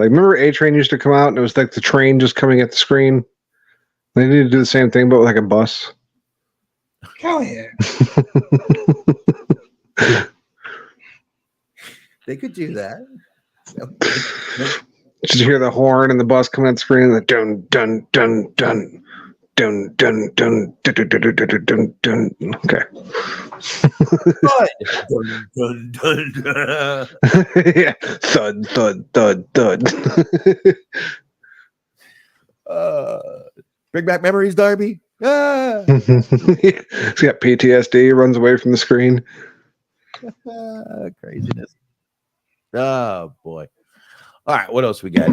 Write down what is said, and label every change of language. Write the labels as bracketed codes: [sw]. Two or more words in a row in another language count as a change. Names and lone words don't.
[en] Like, remember A-Train used to come out and it was like the train just coming at the screen? They need to do the same thing, but with like a bus. Hell yeah. They could do that. Just hear the horn and the bus coming at the screen, like dun dun dun dun. Dun dun dun dun dun dun dun dun dun. Okay. Dun, dun, dun, dun. Yeah. Thud thud thud thud. Bring back memories, Darby. He's got PTSD. Runs away from the screen. Craziness. Oh boy. All right. What else we got?